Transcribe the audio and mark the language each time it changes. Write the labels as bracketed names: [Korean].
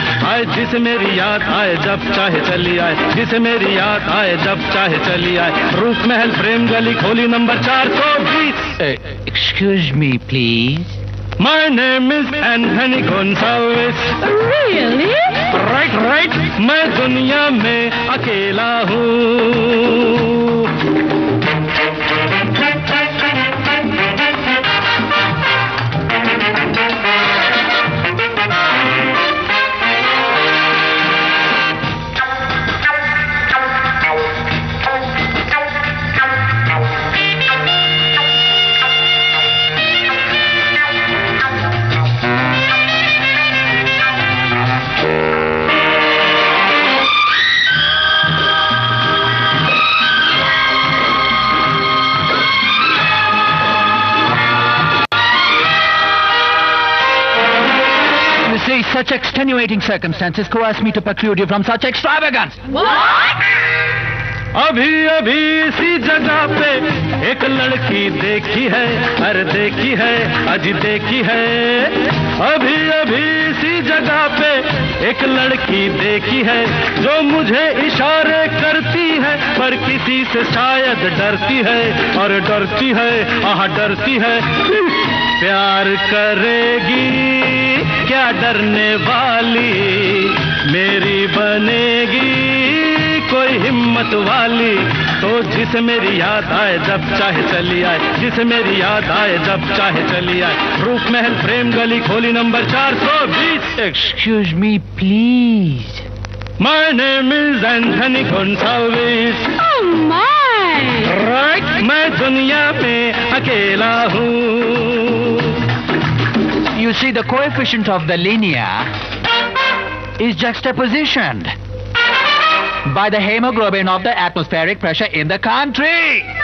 [Hindi] आए जिसे मेरी याद आए जब चाहे चली आए, जिसे मेरी याद आए जब चाहे चली आए। रूप महल प्रेम गली खोली number 420। [English] Excuse me, please. My name is Anthony Gonsalves. Really? Right. [Hindi] मैं दुनिया में अकेला हूँ। [English] Such extenuating circumstances coerce me to preclude you from such extravagance. What? [Hindi] अभी अभी इसी जगह पे एक लड़की देखी है, अरे देखी है, अजी देखी है। अभी अभी इसी जगह पे एक लड़की देखी है जो मुझे इशारे करती है, पर किसी से शायद डरती है, और डरती है, आह डरती है। प्यार करेगी क्या डरने वाली, मेरी बनेगी कोई हिम्मत वाली। तो जिसे मेरी याद आए जब चाहे चली आए, जिसे मेरी याद आए जब चाहे चली आए। रूप महल प्रेम गली खोली number 420। [English] Excuse me, please. My name is Anthony Gonsalves. Oh my! Right? [Hindi] मैं दुनिया में अकेला हूँ। [English] You see, the coefficient of the linear is juxtapositioned by the hemoglobin of the atmospheric pressure in the country.